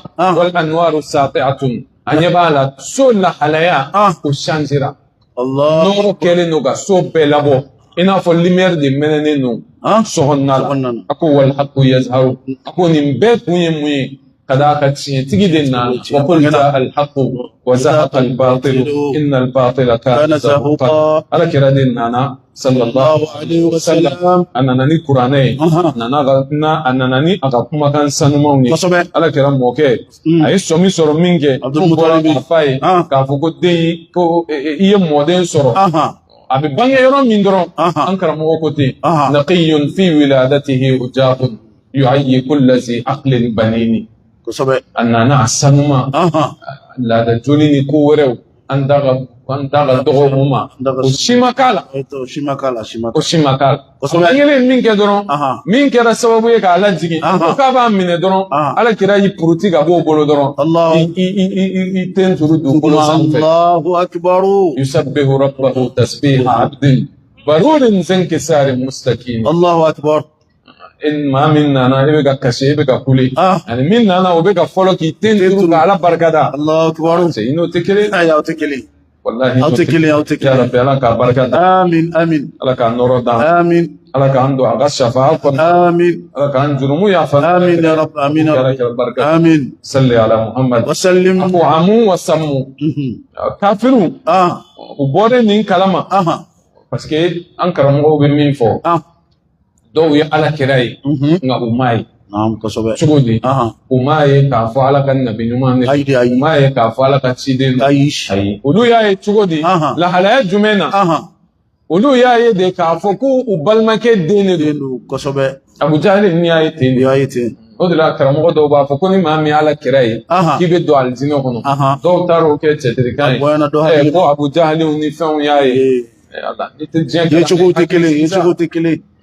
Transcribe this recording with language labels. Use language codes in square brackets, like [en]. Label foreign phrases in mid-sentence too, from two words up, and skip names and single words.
[ar] والأنوار ساطعة [bm] a ɲɛ b'a la so lahalaya o changera nɔgɔ kɛlen don ka so bɛɛ labɔ i n'a fɔ lumière de mɛnɛnen don sokɔnɔna la a ko [ar] والحق يظهر [bm] a ko nin bɛɛ kun ye mun ye kada ka tiɲɛtigi de nana [ar] وقل جاء الحق وزهق الباطل إن الباطل كان زهوقا [bm] ala kira de nana [ar] صلى الله عليه وسلم [bm] a nana ni kuranɛ ye a nana ni a ka kumakan sanumanw ye ala kira mɔkɛ a ye sɔmi sɔrɔ min kɛ tun bɔra k'a f'a ye k'a fɔ ko den ko i ye mɔden sɔrɔ a bɛ bange yɔrɔ min dɔrɔn an karamɔgɔ ko ten [ar] نقي في ولادته وجه يعيي كل ذي عقل بنيني [bm] a nana a sanuma laada joli ni ko wɛrɛw an da ka dɔgɔ mun ma o si ma k'a la o si ma k'a la an yɛrɛ min kɛ dɔrɔn min kɛra sababu ye k'a lajigin ko k'a b'a minɛ dɔrɔn ala kira y'i puruti ka b'o bolo dɔrɔn i ten turu dugukolo sanfɛ [ar] يسبح ربه تسبيح عبد برور زنكسري مستكين الله أكبر [bm] maa min nana e bɛ ka kasi e bɛ ka kule ani min nana o bɛ ka fɔlɔ k'i ten turu ka ala barikada [ar] الله أكبر [bm] i n'o tɛ kelen aw tɛ kelen wallahi aw tɛ kelen [ar] يا رب [bm] ala k'a barikada amin ala k'a nɔrɔ d'an amin ala k'an don a ka shafa'a kɔnɔ amin ala k'an jurumu yafa amin [ar] يا رب آمين صل على محمد وسلم [bm] ko [ar] عموا وصموا [bm] kafiru u bɔra nin kalama [fr] parce que [bm] an karamɔgɔw bɛ min fɔ dɔw ye ala kira ye nka u m'a ye cogo di u m'a ye k'a fɔ ala ka nabi ɲuman de u m'a ye k'a fɔ ala ka ciden ayi olu y'a ye cogo di lahalaya jumɛn na olu y'a ye de k'a fɔ ko u balimakɛ den de don Abu Jahali ni y'a ye ten o de la karamɔgɔ dɔw b'a fɔ ko ni maa min ala kira ye k'i bɛ don alijinɛ kɔnɔ dɔw taara o kɛ cɛtirikan ye ko Abu Jahaliw ni fɛnw y'a ye i tɛ diɲɛ cogo tɛ kelen